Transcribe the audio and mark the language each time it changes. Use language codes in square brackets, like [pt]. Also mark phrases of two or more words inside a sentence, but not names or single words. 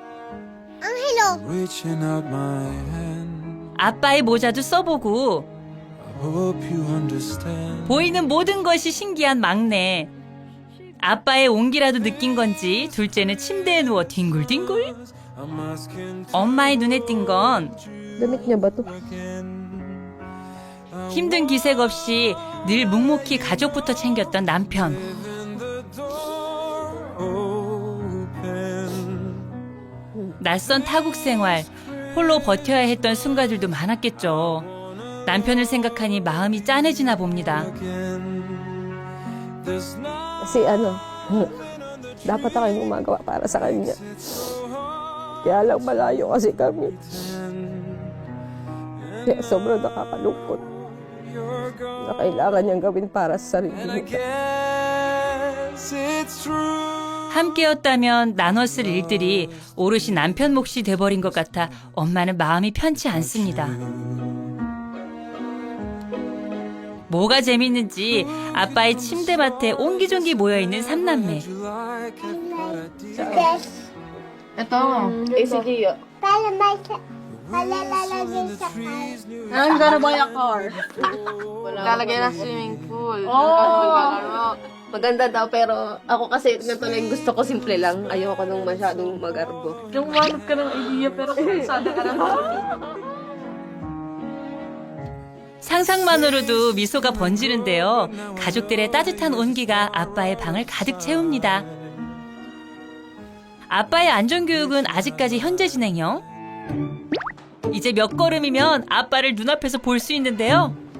[ko] 아빠의 모자도 써보고 보이는 모든 것이 신기한 막내. 아빠의 온기라도 느낀 건지 둘째는 침대에 누워 뒹굴뒹굴. 엄마의 눈에 띈 건 [tl] Damit niya ba to? [ko] 힘든 기색 없이 늘 묵묵히 가족부터 챙겼던 남편. 낯선 타국 생활, 홀로 버텨야 했던 순간들도 많았겠죠. 남편을 생각하니 마음이 짠해지나 봅니다. [tl] Kasi dapat ako yung gumagawa para sa kanya. Kaya lang malayo kasi kami. Kaya sobrang nakakalungkot na kailangan niyang gawin para sa sarili niya. [ko] 함께였다면 나눴을 일들이 오롯이 남편 몫이 돼버린 것 같아 엄마는 마음이 편치 않습니다. 뭐가 재밌는지 아빠의 침대밭에 옹기종기 모여있는 삼남매. [tl] Ito. ACG. Para may lalagay sa car. [en] I'm gonna buy a car. [tl] Lalagay na [en] swimming pool. Oh! [tl] Maganda daw pero ako kasi ganito lang gusto ko simple lang. Ayoko nung masyadong magarbo. Yung manot ka ng idea pero sana ka naman. [ko] 상상만으로도 미소가 번지는데요. 가족들의 따뜻한 온기가 아빠의 방을 가득 채웁니다. 아빠의 안전교육은 아직까지 현재 진행형. 이제 몇 걸음이면 아빠를 눈앞에서 볼 수 있는데요.